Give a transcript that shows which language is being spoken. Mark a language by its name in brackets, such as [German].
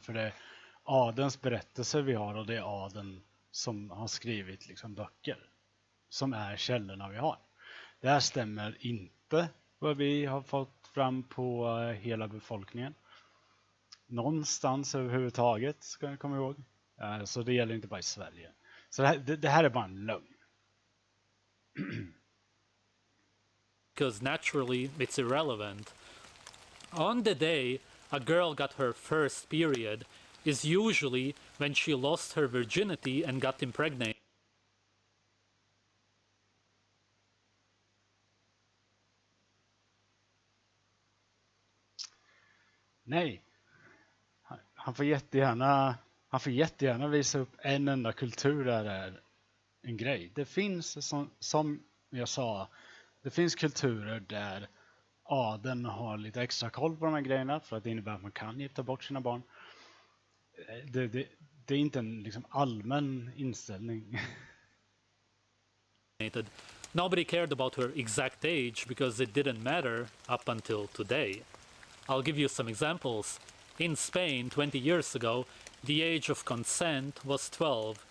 [Swedish] För det är adelns berättelser vi har och det är adeln som har skrivit liksom böcker som är källorna vi har. Det här stämmer inte vad vi har fått fram på hela befolkningen. Någonstans överhuvudtaget, ska jag komma ihåg. Så det gäller inte bara i Sverige. Så det här är bara en lögn. [English] Because naturally it's irrelevant. On the day a girl got her first period is usually when she lost her virginity and got impregnated. [Swedish] Nej. Han får jättegärna visa upp en enda kultur där det är en grej. Det finns, som jag sa, det finns kulturer där adeln har lite extra koll på de här grejerna för att det innebär att man kan gifta bort sina barn. Det är inte en liksom allmän inställning. [English] Nobody cared about her exact age because it didn't matter up until today. I'll give you some examples. In Spain 20 years ago, the age of consent was 12.